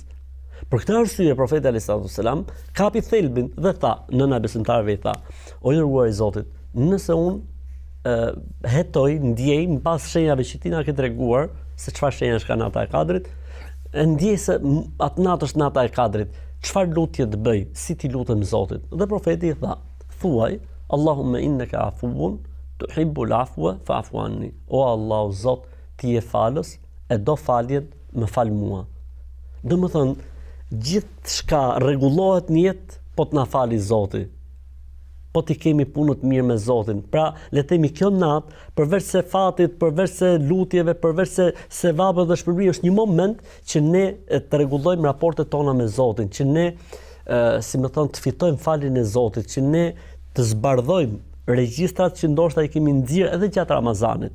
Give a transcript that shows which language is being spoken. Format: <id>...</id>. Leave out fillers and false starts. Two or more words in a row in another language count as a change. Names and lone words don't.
<sq>Për këtë arsye profeti</sq> <ar>عليه السلام</ar> <sq>kapi thelbin dhe tha, nëna besimtarëve i tha: "O i dërguar i Zotit, nëse unë hetoj, ndjej mbas shenjave që ti na ke treguar se çfarë shenjash ka nata e kadrit, ndjej se atë natë është nata e kadrit, çfarë lutje të bëj, si ti lutem Zotit?" Dhe profeti i tha: "Thuaj,</sq> <ar>اللهم إنك عفو تحب العفو فاعف عني."</ar> <sq>O Allahu Zot, ti je falës, e do faljen, më fal mua. Domethënë, gjithçka rregullohet në jetë po të na fali Zoti. Po ti kemi punë të mirë me Zotin. Pra, le të themi kjo natë, përveç se fatit, përveç se lutjeve, përveç se sevapeve dhe shpërblimit, është një moment që ne të rregullojmë raportet tona me Zotin, që ne si më thon të fitojmë faljen e Zotit, që ne të zbardhojmë regjistrat që ndoshta i kemi nxjerrë edhe gjatë Ramazanit.</sq>